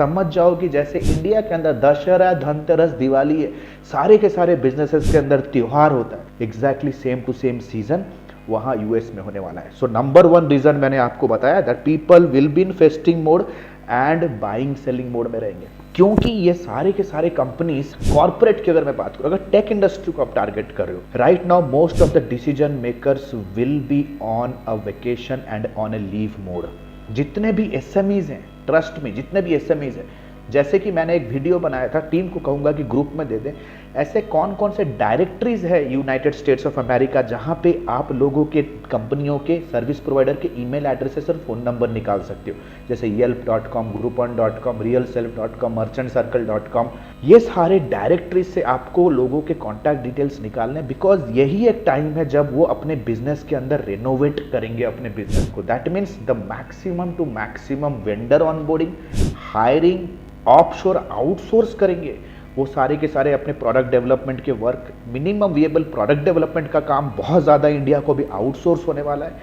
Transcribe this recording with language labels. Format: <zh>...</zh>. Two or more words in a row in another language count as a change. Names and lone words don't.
<hi>समझ जाओ कि जैसे इंडिया के अंदर दशहरा, धनतेरस, दिवाली है, सारे के सारे बिजनेसेस के अंदर त्योहार होता है,</hi> <en>exactly same to same season</en> <hi>वहां यूएस में होने वाला है।</hi> <en>so number 1 reason</en> <hi>मैंने आपको बताया,</hi> <en>that people will be in feasting mode and buying selling mode</en> <hi>में रहेंगे, क्योंकि ये सारे के सारे कंपनीज, कॉर्पोरेट की अगर मैं बात करूं, अगर</hi> <en>tech industry</en> <hi>को आप टारगेट कर रहे हो,</hi> <en>right now most of the decision makers will be on a vacation and on a leave mode.</en> <hi>जितने भी एसएमईज हैं, ट्रस्ट में, जितने भी एसएमईज हैं, जैसे कि मैंने एक वीडियो बनाया था, टीम को कहूंगा कि ग्रुप में दे दें, ऐसे कौन कौन से डायरेक्टरीज है यूनाइटेड स्टेट्स ऑफ अमेरिका जहां पे आप लोगों के कंपनियों के</hi> <en>service provider</en> <hi>के</hi> <en>email addresses</en> <hi>और</hi> <en>phone number</en> <hi>निकाल सकते हो, जैसे yelp.com, groupon.com, realself.com, merchantcircle.com। ये सारे डायरेक्टरीज से आपको लोगों के</hi> <en>contact details</en> <hi>निकालने, बिकॉज यही एक टाइम है जब वो अपने बिजनेस के अंदर रेनोवेट करेंगे अपने बिजनेस को।</hi> <en>that means the maximum to maximum vendor onboarding, hiring, offshore outsource</en> <hi>करेंगे वो सारे के सारे अपने</hi> <en>product development</en> <hi>के वर्क,</hi> <en>minimum viable product development</en> <hi>का काम बहुत ज़्यादा इंडिया को भी आउटसोर्स होने वाला है।</hi>